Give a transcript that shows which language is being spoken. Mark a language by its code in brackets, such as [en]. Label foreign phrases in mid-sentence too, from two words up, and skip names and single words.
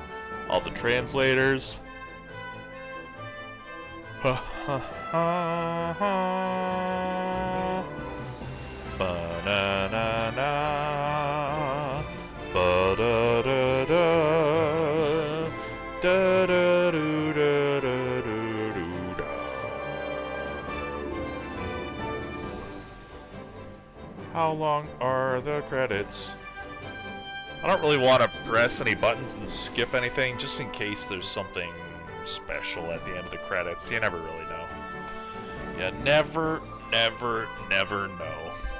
[en] All the translators. Ha ha ha ha. Ba-na-na-na. Ba-da-da-da. Da-da-do-da-da-do-do-da. How long are the credits? I don't really want to press any buttons and skip anything, just in case there's something special at the end of the credits. You never really know. You never know.